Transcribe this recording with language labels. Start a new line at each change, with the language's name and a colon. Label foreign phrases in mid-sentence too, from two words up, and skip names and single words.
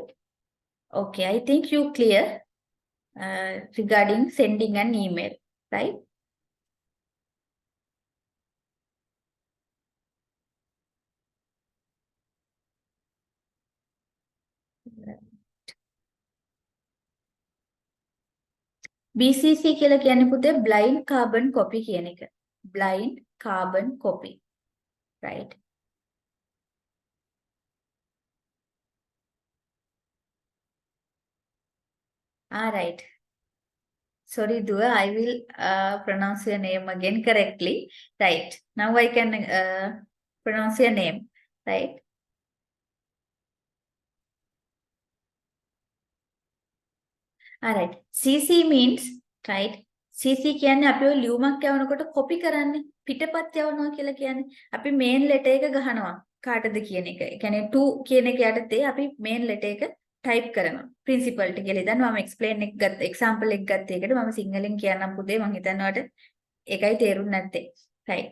English: Okay, I think you clear regarding sending an email, right?
Sinhala: BCC කියලා කියන්නේ පුතේ
English: blind carbon copy
Sinhala: කියන එක.
English: Blind carbon copy, right? All right. Sorry, Dua, I will pronounce your name again correctly. Right. Now I can pronounce your name, right? All right. CC means, right?
Sinhala: CC කියන්නේ අපි ඔය ලියුමක් යවනකොට copy කරන්නේ පිටපත් යවනවා කියලා කියන්නේ. අපි
English: main letter
Sinhala: එක ගහනවා කාටද කියන එක. ඒ කියන්නේ to කියන එක යටතේ අපි
English: main letter
Sinhala: එක type කරනවා. principal ට කියලා. දැන් මම explain එක ගත්ත example එක ගත්ත එකට මම සිංහලෙන් කියන්නම් පුතේ මම හිතන්නේ ඔයාලට ඒකයි තේරුන්නේ නැත්තේ. right.